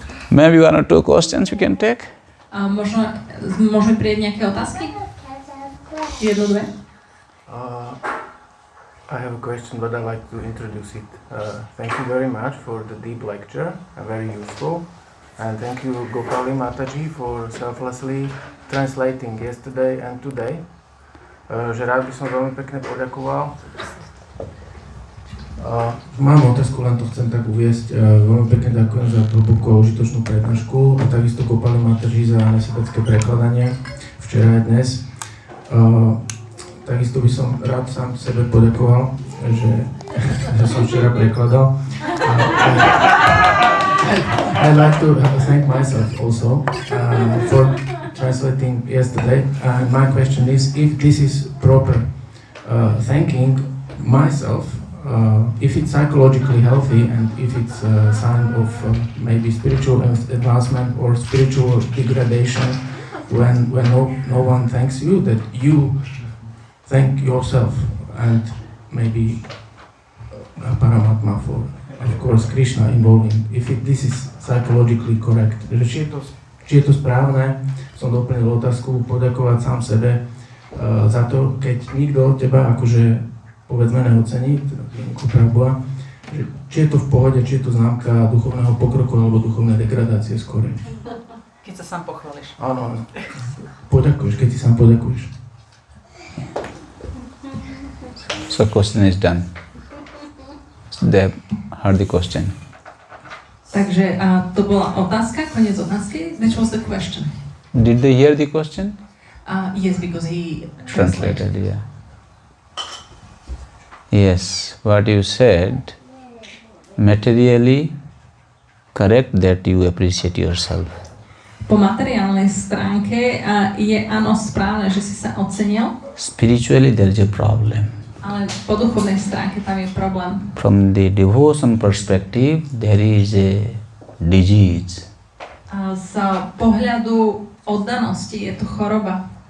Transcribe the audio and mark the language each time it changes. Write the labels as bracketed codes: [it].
[en] Maybe 1 or 2 questions we can take. [sk] Môžeme prieť nejaké otázky? [en] 1, 2. I have a question, but I'd like to introduce it. Thank you very much for the deep lecture, very useful. And thank you, Gopali Mataji, for selflessly translating yesterday and today. [sk] Že rád by som veľmi pekne poďakoval. Mám otázku, len to chcem tak uviesť. Veľmi pekne ďakujem za hlbokú a užitočnú prednášku a takisto Gopali Mataji za nesebecké prekladanie včera a dnes. Takisto by som rád sám sebe poďakoval, že som včera prekladal. [en] I'd like to thank myself also for translating yesterday. My question is, if this is proper thanking myself, if it's psychologically healthy and if it's a sign of maybe spiritual advancement or spiritual degradation, when no one thanks you, that you thank yourself and maybe Paramatma for, of course, Krishna involving. If this is psychologically correct. [sk] Či je to správne, som doplnil otázku, poďakovať sám sebe za to, keď nikto teba akože povedzme neocení, či je to v pohode, či je to známka duchovného pokroku alebo duchovnej degradácie skôr. Keď sa sám pochváliš. Áno, poďakuješ, keď si sám poďakuješ. [en] So question is done. They heard the question. [sk] Takže to bola otázka, koniec otázky. [en] That was the question. Did they hear the question? Yes, because he Translated, yeah. Yes, what you said, materially correct that you appreciate yourself. [sk] Po materiálnej stránke je áno správne, že si sa ocenil. [en] Spiritually there is a problem. [sk] Ale po duchovnej stránke tam je problém. [en] From the devotion perspective, there is a disease. [sk] A z pohľadu oddanosti je to choroba.